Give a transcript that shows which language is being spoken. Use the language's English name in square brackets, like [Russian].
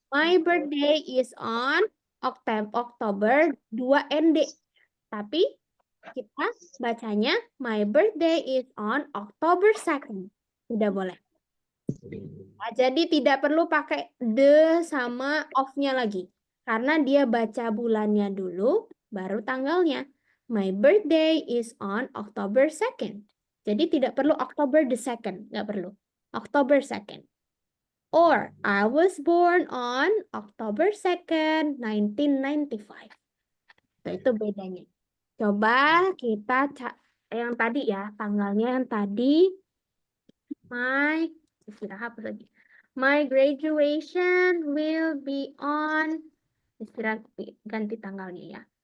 [English] My birthday is on October 2 ND. [Indonesian] Tapi kita bacanya [English] my birthday is on October 2nd. [Indonesian] Tidak boleh. Nah, jadi tidak perlu pakai the sama of-nya lagi. Karena dia baca bulannya dulu, baru tanggalnya. [English] My birthday is on October 2nd. [Indonesian] Jadi tidak perlu October the 2nd, nggak perlu. October 2nd. [English] Or I was born on October 2nd, 1995. [Indonesian] Itu bedanya. Coba kita yang tadi ya, tanggalnya yang tadi. Istirahat lagi. [English] My graduation will be on. [Indonesian] Istirahat ganti tanggalnya ya.